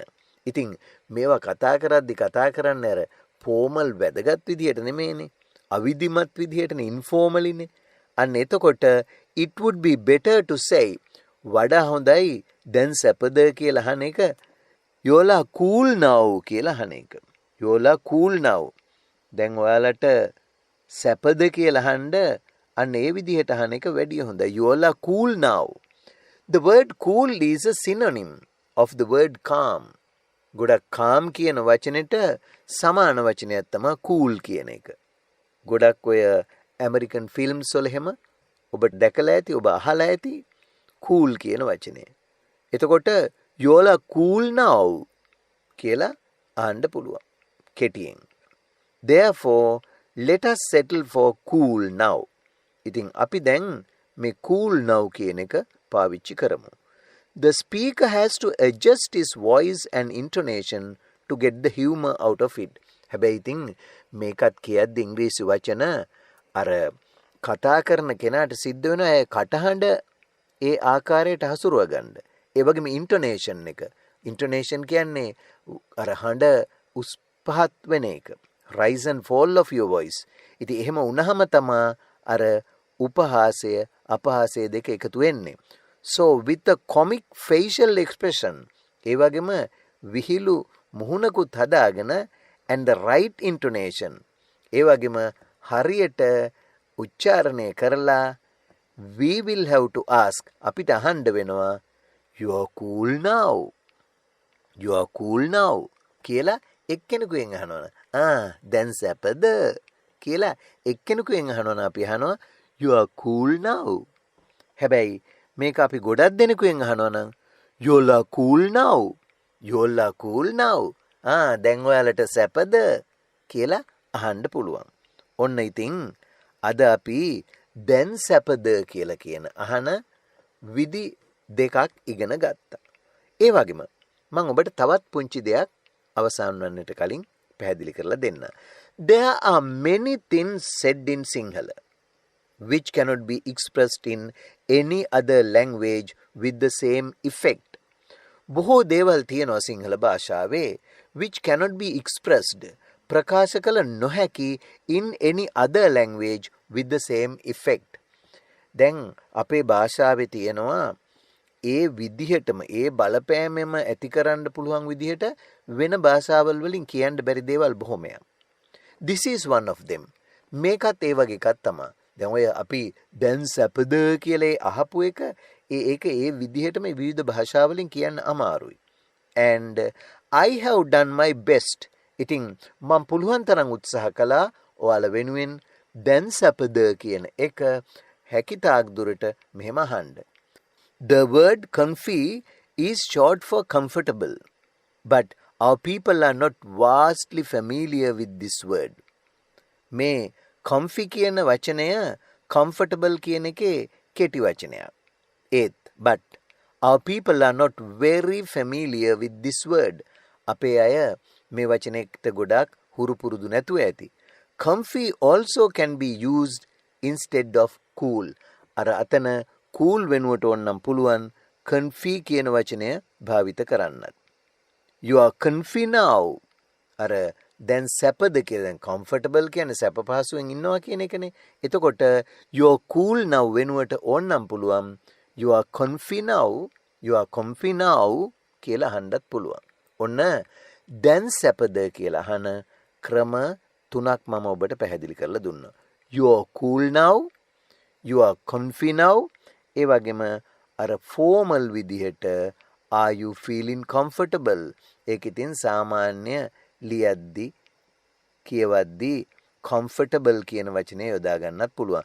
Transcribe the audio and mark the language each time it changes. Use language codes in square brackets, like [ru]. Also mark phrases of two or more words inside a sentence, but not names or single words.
[si] ඉතින් මේවා කතා කරන්නේ අර formal වැදගත් විදියට නෙමෙයිනේ. අවිධිමත් විදියටනේ, informallyනේ. අන්න එතකොට [en] it would be better to say [si] වඩා හොඳයි දැන් සැපද කියලා අහන එක [en] you're cool now [si] කියලා අහන එක. [en] you're cool now. [si] දැන් ඔයාලට සැපද කියලා අහන්න අන්න ඒ විදිහට අහන එක වැඩි හොඳයි. [en] you're cool now. The word cool is a synonym of the word calm. [si] ගොඩක් calm කියන වචනෙට සමාන වචනයක් තමයි cool කියන එක. ගොඩක් ඔය ඇමරිකන් ෆිල්ම්ස් වල එහෙම ඔබ දැකලා ඇති, ඔබ අහලා ඇති cool කියන වචනය. එතකොට [en] you're cool now [si] කියලා අහන්න පුළුවන් කෙටියෙන්. [en] Therefore, let us settle for cool now. [si] ඉතින් අපි දැන් මේ [en] cool now [si] කියන එක පාවිච්චි කරමු. [en] The speaker has to adjust his voice and intonation to get the humor out of it. [si] හැබැයි ඉතින් මේකත් කියද්දි ඉංග්‍රීසි වචන අර කතා කරන කෙනාට සිද්ධ වෙනවා ඒ කටහඬ ඒ ආකාරයට හසුරුව ගන්න. ඒ වගේම intonation එක. intonation කියන්නේ අර හඬ උස් පහත් වෙන එක. [en] rise and fall of your voice. [si] ඉතින් එහෙම වුණාම තමයි අර උපහාසය අපහාසය දෙක එකතු වෙන්නේ. [en] So with the comic facial expression [si] ඒ වගේම විහිළු මුහුණකුත් හදාගෙන [en] and the right intonation [si] ඒ වගේම හරියට උච්චාරණය කරලා [en] we will have to ask [si] අපිට අහන්න වෙනවා [en] you are cool now. You are cool now [si] කියලා එක්කෙනෙකුෙන් අහනවා. දැන් සැපද කියලා එක්කෙනෙකුෙන් අහනවා. අපි අහනවා [en] you are cool now. [si] හැබැයි මේක අපි ගොඩක් දෙනෙකුෙන් අහනවා නම් [en] you are cool now. You are cool now. [si] දැන් ඔයාලට සැපද කියලා අහන්න පුළුවන්. ඔන්න ඉතින් අද අපි දැන් සැපද කියලා කියන අහන විදි දෙකක් ඉගෙන ගත්තා. ඒ වගේම මම ඔබට තවත් පුංචි දෙයක් අවසන් වන්නට කලින් පැහැදිලි කරලා දෙන්න. [en] There are many things said in Sinhala which cannot be expressed in any other language with the same effect. [si] බොහෝ දේවල් තියෙනවා සිංහල භාෂාවේ [en] which cannot be expressed [si] ප්‍රකාශ කළ නොහැකි [en] in any other language with the same effect. [si] දැන් අපේ භාෂාවේ තියෙනවා ඒ විදිහටම ඒ බලපෑමෙම ඇති කරන්න පුළුවන් විදිහට වෙන භාෂාවල් වලින් කියන්න බැරි දේවල් බොහොමයක්. [en] This is one of them. [si] මේකත් ඒ වගේ එකක් තමයි. දැන් ඔය අපි දැන් සැපද කියලා අහපු එක ඒක ඒ විදිහටම විවිධ භාෂාවලින් කියන්න අමාරුයි. [en] And I have done my best. [si] ඉතින් මම පුළුවන් තරම් උත්සාහ කළා ඔයාලා වෙනුවෙන් දැන් සැපද කියන එක හැකිතාක් දුරට මෙහෙම අහන්න. [en] The word comfy is short for comfortable, but our people are not vastly familiar with this word. [si] මේ comfy කියන වචනය comfortable කියන එකේ කෙටි වචනයක්. [en] But our people are not very familiar with this word. [si] අපේ අය මේ වචනයකට ගොඩක් හුරු පුරුදු නැතුව ඇති. [en] Comfy also can be used instead of cool. [si] අර අතන cool වෙනුවට ඕනනම් පුළුවන් comfy කියන වචනය භාවිත කරන්නත්. [en] You are comfy now. [si] අර දැන් සැපද කියලා දැන් comfortable කියන්නේ සැප පහසුවෙන් ඉන්නවා කියන එකනේ. එතකොට [en] you are cool now [si] වෙනුවට ඕනනම් පුළුවන් [en] you are comfy now. You are comfy now [si] කියලා අහන්නත් පුළුවන්. ඔන්න දැන් සැපද කියලා අහන ක්‍රම තුනක් මම ඔබට පැහැදිලි කරලා දුන්නා. [en] You are cool now. You are comfy now. [si] ඒ වගේම අර formal විදිහට [en] are you feeling comfortable? [si] ඒක ඉතින් සාමාන්‍ය ලියද්දි කියවද්දි comfortable කියන වචනේ යොදා ගන්නත් පුළුවන්.